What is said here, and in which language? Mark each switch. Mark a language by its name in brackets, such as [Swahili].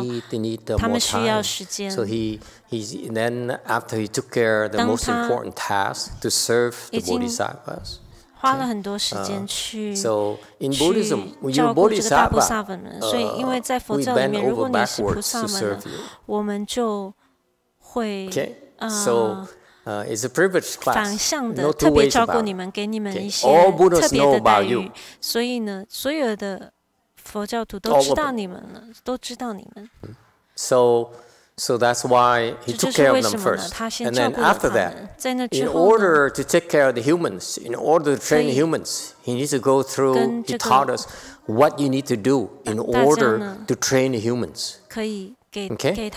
[English] They need more time. So then after he took care of the most important task to serve the Bodhisattvas. [Chinese] 花了很多时间去 [English] So in Buddhism, when you're Bodhisattva, [Chinese] 所以因为在佛教里面，如果你是菩萨们，我们就会 [English] it's a privileged class. [Chinese] 反向的特别照顾你们，给你们一些特别的待遇。所以呢，所有的佛教徒都知道你们了，都知道你们。 [English] So that's why he took care of them first. And then after that, in order to take care of the humans, in order to train the humans, he needs to go through, he taught us what you need to do in order to train the humans. Okay?